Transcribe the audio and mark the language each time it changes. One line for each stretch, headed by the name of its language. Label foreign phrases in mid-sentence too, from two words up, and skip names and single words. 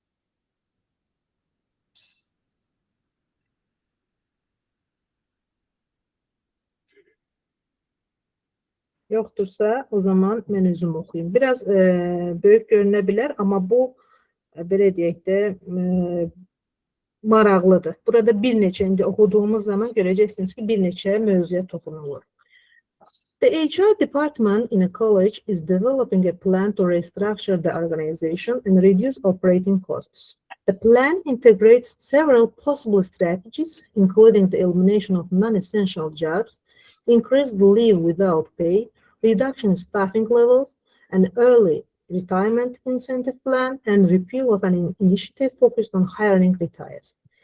Azerbaijani: Yoxdursa, o zaman mən özüm oxuyayım. Biraz böyük görünə bilər, amma bu, belə deyək də, maraqlıdır. Burada bir neçə, indi oxuduğumuz zaman görəcəksiniz ki, bir neçə mövzuya toxunulur.
English: The HR department in a college is developing a plan to restructure the organization and reduce operating costs. The plan integrates several possible strategies, including the elimination of non-essential jobs, increased leave without pay, reduction in staffing levels, an early retirement incentive plan, and repeal of an initiative focused on hiring retirees.